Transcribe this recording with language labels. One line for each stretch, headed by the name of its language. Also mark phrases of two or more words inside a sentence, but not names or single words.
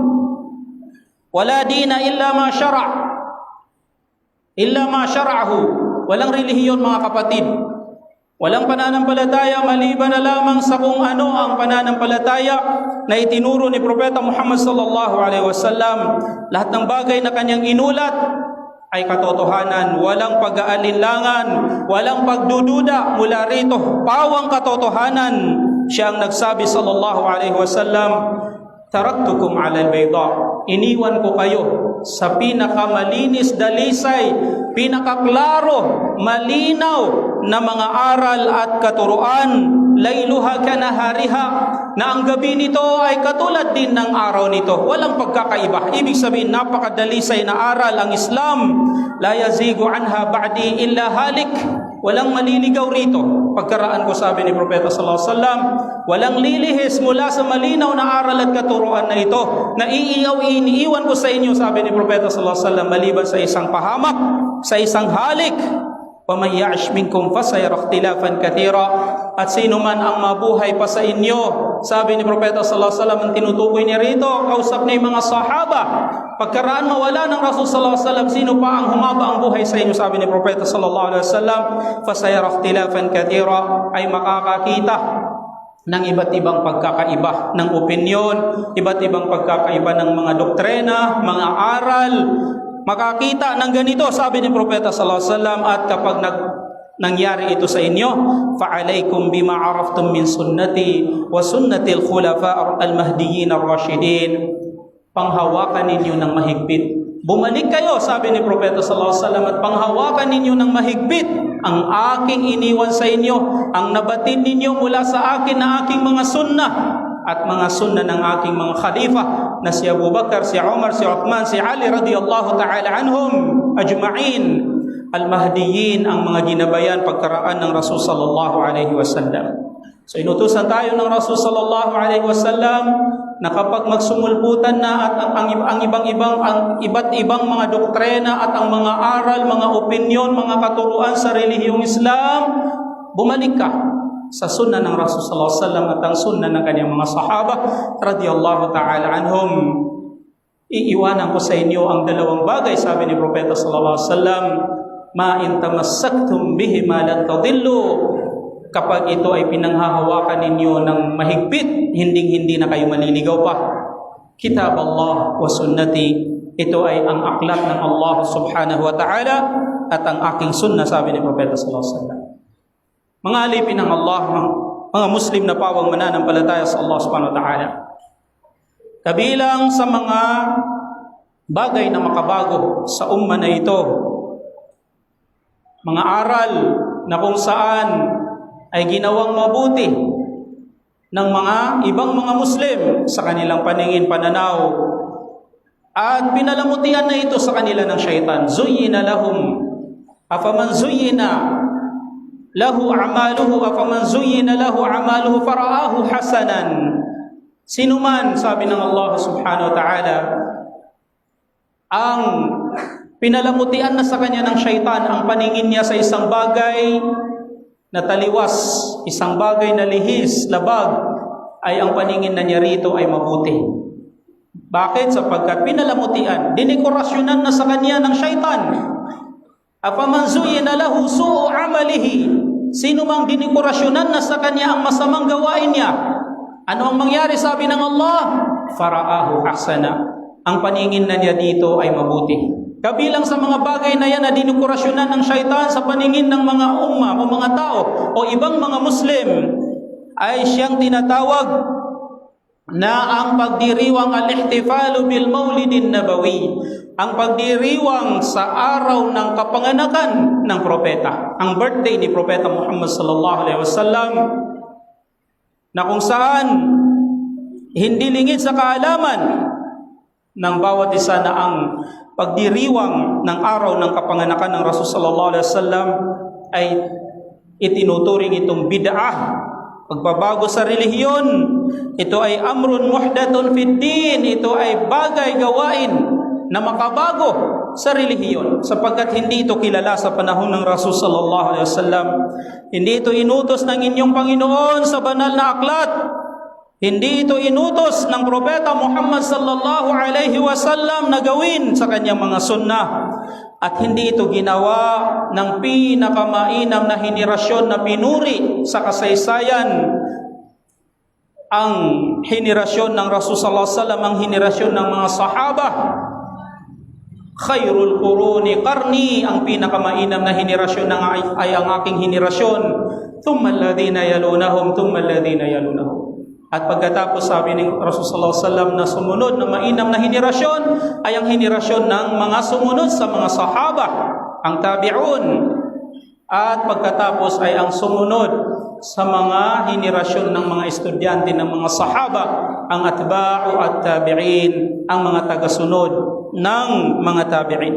Arabic: ولا دين إلا ما شرع إلا ما شرعه.
Filipino: Walang relihiyon, mga kapatid. Walang pananampalataya maliban na lamang sa kung ano ang pananampalataya na itinuro ni Propeta Muhammad
Arabic: صلى الله عليه وسلم.
Filipino: Lahat ng bagay na kanyang inulat ay katotohanan, walang pag-aalinlangan, walang pagdududa mula rito, pawang katotohanan. Siya ang nagsabi
Arabic: صلى الله عليه وسلم, تركتكم على البيضاء,
Filipino: iniwan ko kayo sa pinakamalinis dalisay, pinakaklaro, malinaw na mga aral at katuruan,
Arabic: ليلها كنهارها,
Filipino: na ang gabi nito ay katulad din ng araw nito, walang pagkakaiba. Ibig sabihin, napakadalisay na aral ang Islam.
Arabic: لا يزيغ عنها بعدي إلا هالك,
Filipino: walang maliligaw rito pagkaraan ko, sabi ni Propeta
Arabic: صلى الله عليه وسلم.
Filipino: Walang lilihis mula sa malinaw na aral at katuruan na ito, na iniiwan ko sa inyo, sabi ni Propeta
Arabic: صلى الله عليه وسلم,
Filipino: maliban sa isang pahamak, sa isang halik.
Arabic: وَمَنْ يَعِشْ مِنْكُمْ فَسَيَرَى اخْتِلَافًا كَثِيرًا.
Filipino: At sino man ang mabuhay pa sa inyo, sabi ni Propeta
Arabic: صلى الله عليه وسلم,
Filipino: ang tinutukoy niya rito, kausap niya yung mga sahaba. Pagkaraan mawala ng Rasul
Arabic: صلى الله عليه وسلم,
Filipino: sino pa ang humaba ang buhay sa inyo, sabi ni Propeta
Arabic: صلى الله عليه وسلم, فَسَيَرَى اخْتِلَافًا كَثِيرًا,
Filipino: ay makakakita ng iba't ibang pagkakaiba ng opinyon, iba't ibang pagkakaiba ng mga doktrina, mga aral. Makakita ng ganito, sabi ni Propeta
Arabic: صلى الله عليه وسلم,
Filipino: at kapag nangyari ito sa inyo,
Arabic: فعليكم بما عرفتم من سنتي وسنة الخلفاء المهديين الراشدين.
Filipino: Panghawakan ninyo ng mahigpit. Bumalik kayo, sabi ni Propeta
Arabic: صلى الله عليه وسلم,
Filipino: at panghawakan ninyo ng mahigpit ang aking iniwan sa inyo, ang nabatid ninyo mula sa akin na aking mga sunnah at mga sunnah ng aking mga khalifa na si Abu Bakar, si Umar, si Uthman, si Ali
Arabic: رضي الله تعالى عنهم أجمعين، المهديين,
Filipino: ang mga ginabayan pagkaraan ng Rasul
Arabic: صلى الله عليه وسلم.
Filipino: So inutusan tayo ng Rasul
Arabic: صلى الله عليه وسلم
Filipino: na kapag magsumulputan na at ang iba't ibang mga doktrina at ang mga aral, mga opinyon, mga katuruan sa relihiyong Islam, bumalik ka sa sunnah ng Rasul
Arabic: صلى الله عليه وسلم
Filipino: at ang sunnah ng kanyang mga sahaba
Arabic: رضي الله تعالى عنهم.
Filipino: Iiwanan ko sa inyo ang dalawang bagay, sabi ni Propeta
Arabic: صلى الله عليه وسلم, ما إن تمسكتم به ما لن تضلوا.
Filipino: Kapag ito ay pinanghahawakan ninyo ng mahigpit, hinding-hindi na kayo maliligaw pa.
Arabic: كتاب الله وسنتي,
Filipino: ito ay ang aklat ng Allah
Arabic: سبحانه وتعالى
Filipino: at ang aking sunnah, sabi ni Propeta
Arabic: صلى الله عليه وسلم.
Filipino: Mga alipin ng Allah, mga Muslim na pawang mananampalataya sa Allah
Arabic: سبحانه وتعالى,
Filipino: kabilang sa mga bagay na makabago sa umma na ito, mga aral na kung saan ay ginawang mabuti ng mga ibang mga Muslim sa kanilang paningin, pananaw, at pinalamutian na ito sa kanila ng syaitan.
Arabic: زين لهم أفمن زين له أعماله أفمن زين له أعماله فرآه حسنا.
Filipino: Sino man, sabi ng Allah
Arabic: سبحانه وتعالى,
Filipino: ang pinalamutian na sa kanya ng syaitan ang paningin niya sa isang bagay na taliwas, isang bagay na lihis, labag, ay ang paningin na niya rito ay mabuti. Bakit? Sapagkat pinalamutian, dinikorasyonan na sa kanya ng syaitan.
Arabic: أفمن زين له سوء عمله,
Filipino: sino mang dinikorasyonan na sa kanya ang masamang gawain niya, ano ang mangyari, sabi ng Allah?
Arabic: فرآه حسنا,
Filipino: ang paningin na niya dito ay mabuti. Kabilang sa mga bagay na yan na dinukurasyonan ng syaitan sa paningin ng mga umma o mga tao o ibang mga Muslim ay siyang tinatawag na ang pagdiriwang
Arabic: الاحتفال بالمولد النبوي,
Filipino: ang pagdiriwang sa araw ng kapanganakan ng propeta, ang birthday ni Propeta Muhammad
Arabic: صلى الله عليه وسلم,
Filipino: na kung saan hindi lingid sa kaalaman ng bawat isa na ang pagdiriwang ng araw ng kapanganakan ng Rasul
Arabic: صلى الله عليه وسلم
Filipino: ay itinuturing itong bid'ah, pagbabago sa relihiyon. Ito ay
Arabic: أمر محدث في الدين,
Filipino: ito ay bagay, gawain na makabago sa relihiyon, sapagkat hindi ito kilala sa panahon ng Rasul
Arabic: صلى الله عليه وسلم.
Filipino: Hindi ito inutos ng inyong Panginoon sa banal na aklat. Hindi ito inutos ng Propeta Muhammad
Arabic: صلى الله عليه وسلم
Filipino: na gawin sa kanyang mga sunnah. At hindi ito ginawa ng pinakamainam na henerasyon na pinuri sa kasaysayan ang henerasyon ng Rasul
Arabic: صلى الله عليه وسلم,
Filipino: ang henerasyon ng mga sahaba.
Arabic: خير القرون قرني,
Filipino: ang pinakamainam na henerasyon ay ang aking henerasyon.
Arabic: ثم الذين يلونهم، ثم الذين يلونهم.
Filipino: At pagkatapos, sabi ng Rasul
Arabic: صلى الله عليه وسلم,
Filipino: na sumunod na mainam na henerasyon ay ang henerasyon ng mga sumunod sa mga sahaba, ang tabi'un. At pagkatapos ay ang sumunod sa mga henerasyon ng mga estudyante ng mga sahaba, ang
Arabic: أتباع التابعين,
Filipino: ang mga tagasunod ng mga tabi'in.